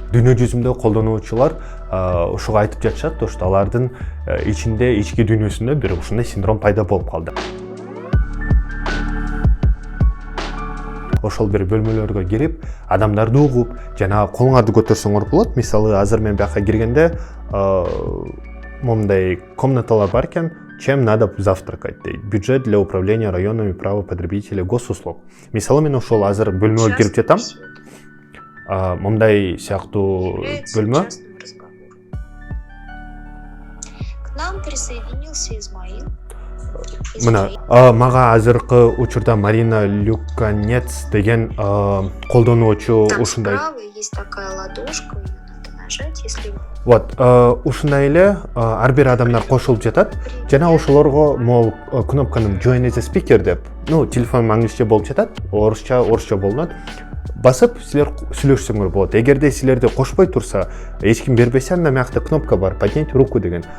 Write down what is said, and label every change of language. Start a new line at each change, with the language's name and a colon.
Kyrgyz: Дүйнө жүзүндө колдонуучулар ушуга айтып жатышат,
Russian: то что
Kyrgyz: алардын ичинде, ички дүйнөсүндө бир ушундай синдром пайда болуп калды. Ошол бир бөлмөлөргө кирип, адамдарды угуп, жана колуңарды көтөрсөңөр болот. Мисалы, азыр мен бияка киргенде, момундай комнаталар бар экен,
Russian: чем надо завтракать
Kyrgyz: дейт.
Russian: Бюджет для управления районами права потребителей госуслуг.
Kyrgyz: Мисалы, мен ошол азыр бөлмөгө кирип жатам. Момундай сыяктуу бөлмө.
Russian: К нам присоединился Исмаил.
Kyrgyz: Мына мага азыркы учурда Марина Люканец деген колдонуучу ушундай.
Russian: Справа есть такая ладошка, ее надо нажать, если...
Kyrgyz: Вот, ушундай эле ар бир адамдар кошулуп жатат. Жана ошолорго могул кнопканы
English: join as a speaker
Kyrgyz: деп, телефон англисче болуп жатат, орусча болунат. Басып, силер сүйлөшсөңөр болот. Эгерде силерди кошпой турса, эч ким бербесе, анда мыякта кнопка бар,
Russian: поднять руку
Kyrgyz: деген.